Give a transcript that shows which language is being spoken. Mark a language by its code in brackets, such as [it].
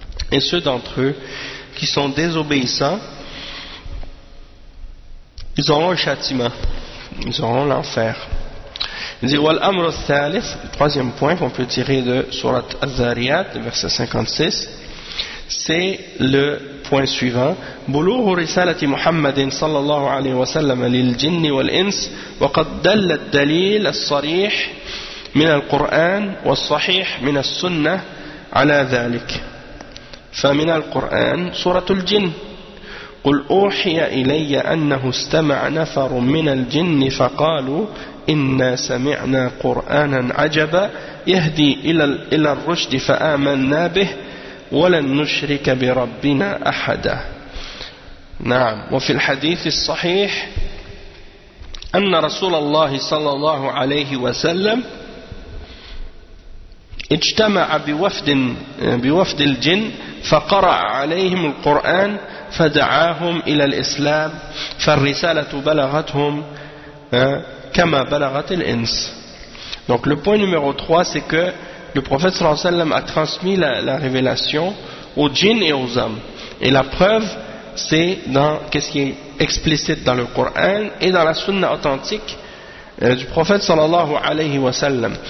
[fr] Et ceux d'entre eux qui sont désobéissants, ils auront le châtiment, ils auront l'enfer. Le troisième point qu'on peut tirer de Surat Az-Zariyat, verset 56, c'est le point suivant. [ar] بلوغ رسالة محمد صلى الله عليه وسلم للجن والإنس وقد دل الدليل الصريح من القرآن والصحيح من السنة على ذلك. فمن القرآن سورة الجن قل أوحي إلي أنه استمع نفر من الجن فقالوا إنا سمعنا قرآنا عجبا يهدي إلى الرشد فآمنا به ولن نشرك بربنا أحدا. نعم. وفي الحديث الصحيح أن رسول الله صلى الله عليه وسلم اجتمع بوفد الجن فقرأ عليهم القرآن فدعاهم إلى الإسلام فالرسالة بلغتهم كما بلغت الإنس. [fr] Donc le point numéro 3, c'est que le prophète sallallahu alayhi wa sallam a transmis la révélation aux djinns et aux hommes. Et la preuve, c'est dans qu'est-ce qui est explicite dans le Coran et dans la sunna authentique du prophète sallallahu alayhi wa sallam.